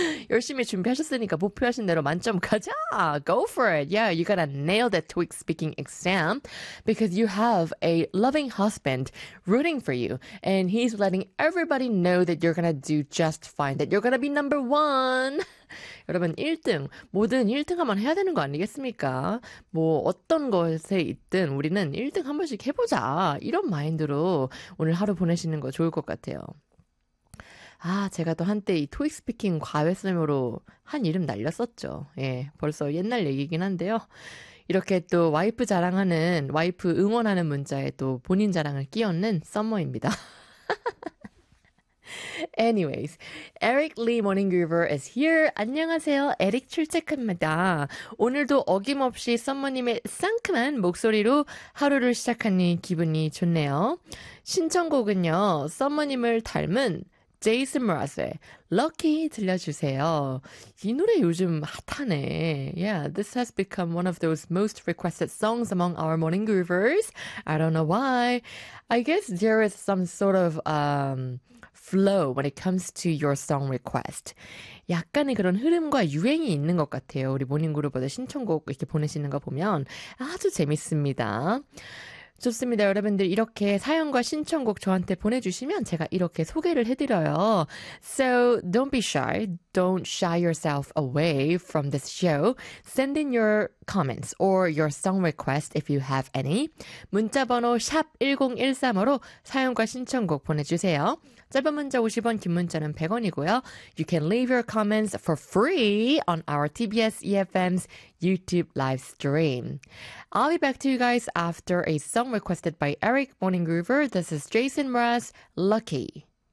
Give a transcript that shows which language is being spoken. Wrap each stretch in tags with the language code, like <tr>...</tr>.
<ko>열심히 준비하셨으니까 목표하신 대로 만점 가자!</ko> <en>Go for it! Yeah, you gotta nail that TOEIC speaking exam because you have a loving husband rooting for you and he's letting everybody know that you're gonna do just fine, that you're gonna be number one!</en> <ko>여러분, 1등, 뭐든 1등하면 해야 되는 거 아니겠습니까? 뭐, 어떤 것에 있든 우리는 1등 한 번씩 해보자. 이런 마인드로 오늘 하루 보내시는 거 좋을 것 같아요. 아, 제가 또 한때 이 토익 스피킹 과외쌤으로 한 이름 날렸었죠. 예, 벌써 옛날 얘기긴 한데요. 이렇게 또 와이프 자랑하는, 와이프 응원하는 문자에 또 본인 자랑을 끼얹는 썸머입니다.</ko> <en>Anyways, Eric Lee Morning Groover is here.</en> <ko>안녕하세요. 에릭 출첵합니다. 오늘도 어김없이 썸머님의 상큼한 목소리로 하루를 시작하니 기분이 좋네요. 신청곡은요, 썸머님을 닮은 제이슨 므라즈의 Lucky 들려주세요. 이 노래 요즘 핫하네.</ko> <en>Yeah, this has become one of those most requested songs among our morning groovers. I don't know why. I guess there is some sort of, flow when it comes to your song request.</en> <ko>약간의 그런 흐름과 유행이 있는 것 같아요. 우리 모닝그룹버들 신청곡 이렇게 보내시는 거 보면 아주 재밌습니다. 좋습니다. 여러분들 이렇게 사연과 신청곡 저한테 보내주시면 제가 이렇게 소개를 해드려요.</ko> <en>So don't be shy. Don't shy yourself away from this show. Send in your comments or your song request if you have any.</en> <ko>문자번호 샵 1013으로 사연과 신청곡 보내주세요. 짧은 문자 50원, 긴 문자는 100원이고요.</ko> <en>You can leave your comments for free on our TBS EFM's YouTube live stream. I'll be back to you guys after a song requested by Eric Morning Groover. This is Jason Mraz, Lucky.</en>